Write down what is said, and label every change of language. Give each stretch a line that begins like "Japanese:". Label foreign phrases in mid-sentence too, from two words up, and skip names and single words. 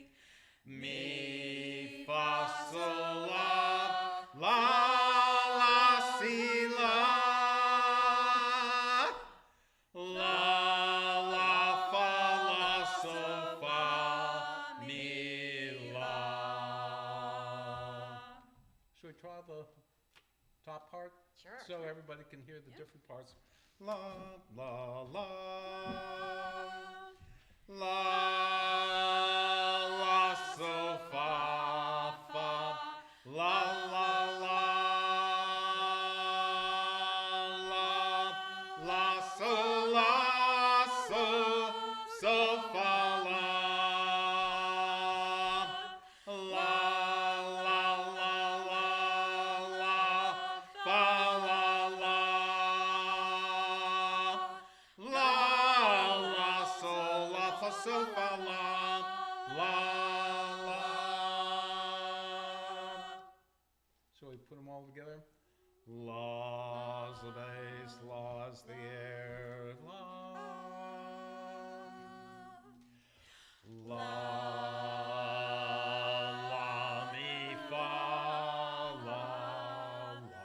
English: Mi, fa, sol, la, si, la. La, fa, la, sol, fa, mi, la. Should we try the top part? Sure. So everybody can hear the different parts. La, la, la. La, la, sol, fa, fa. La, la, la. La, sol, sol, fa, la. La, fa, sol, fa, la. Shall we put them all together? La's the bass, la's the air, la. La, la, mi, fa, la,